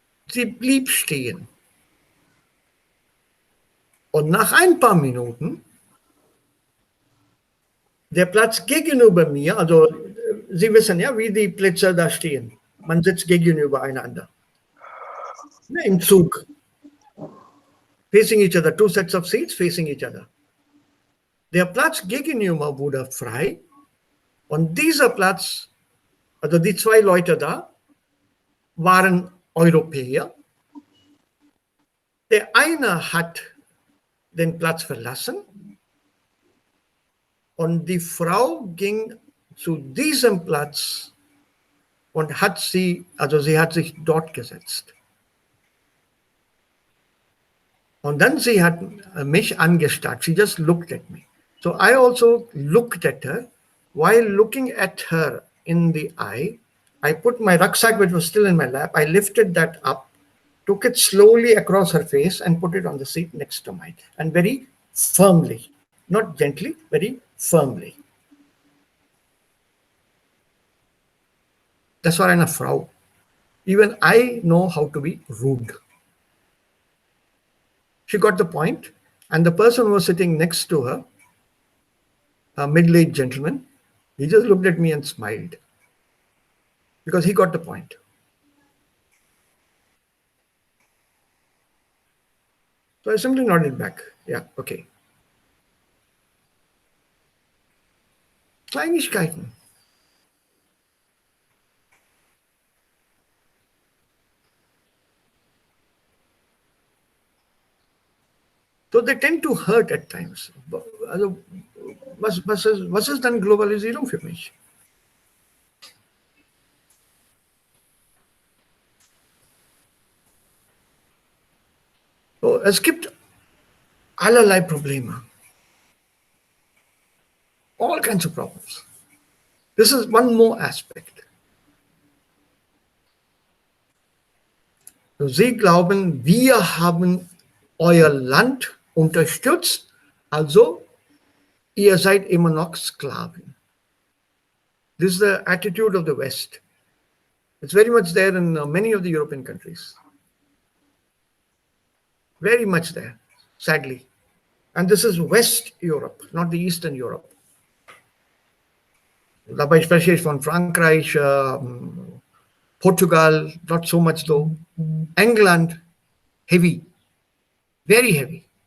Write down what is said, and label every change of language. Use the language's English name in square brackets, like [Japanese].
[German] Sie blieb stehen. Und nach ein paar Minuten, der Platz gegenüber mir, also Sie wissen ja, wie die Plätze da stehen. Man sitzt gegenüber einander. Im Zug. [English] Facing each other, two sets of seats facing each other. [German] Der Platz gegenüber wurde frei und dieser Platz, also die zwei Leute da, waren Europäer. Der eine hat den Platz verlassen und die Frau ging zu diesem Platz und sie hat sich dort gesetzt. Und dann sie hat mich angestarrt. [English] She just looked at me. So I also looked at her. While looking at her in the eye, I put my rucksack, which was still in my lap, I lifted that up, took it slowly across her face and put it on the seat next to mine. And very firmly, not gently, very firmly. [German] Das war eine Frau. [English] Even I know how to be rude. She got the point, and the person who was sitting next to her, a middle-aged gentleman, He just looked at me and smiled because he got the point. So I simply nodded back. Yeah, okay. [German] Kleinigkeiten. [English] So they tend to hurt at times. [German] Also, was ist dann Globalisierung für mich? So, es gibt allerlei Probleme. [English] All kinds of problems. This is one more aspect. [German] So, Sie glauben, wir haben euer Land unterstützt, also ihr seid immer noch Sklaven. [English] This is the attitude of the West. It's very much there in many of the European countries. Very much there, sadly. And this is West Europe, not the Eastern Europe. [German] Dabei spreche ich von Frankreich, Portugal, [English] not so much though. England, heavy, very heavy.